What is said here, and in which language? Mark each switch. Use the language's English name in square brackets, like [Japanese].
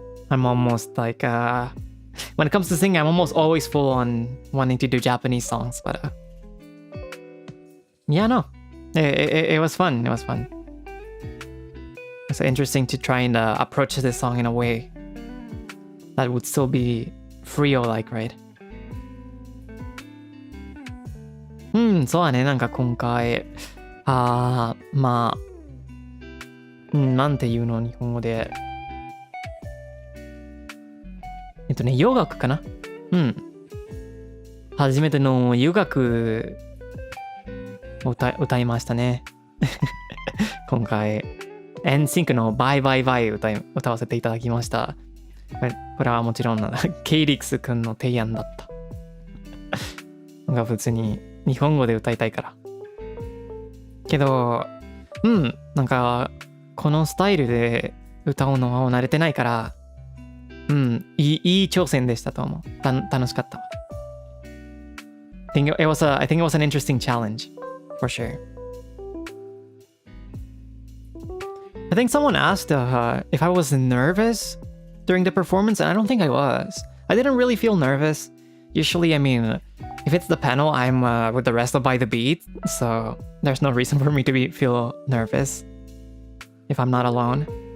[English] I'm almost like, when it comes to singing, I'm almost always full on wanting to do Japanese songs, but yeah, no, it was fun. It was fun. It's interesting to try and approach this song in a way that would still be Frio-like, right? [Japanese] そうだね、なんか今回、まあ、なんていうの日本語で。洋楽かな？初めての洋楽を歌いましたね。今回、NSYNC の Bye Bye Bye 歌わせていただきました。これはもちろんケイリックスくんの提案だった。なんか普通に日本語で歌いたいから。けど、なんかこのスタイルで歌うのは慣れてないから、いい挑戦でしたと思う。楽しかった。 [English] I think it was an interesting challenge, for sure. I think someone asked if I was nervous during the performance, and I don't think I was. I didn't really feel nervous. Usually, I mean, if it's the panel, I'm with the rest of By the Beat, so there's no reason for me to feel nervous if I'm not alone.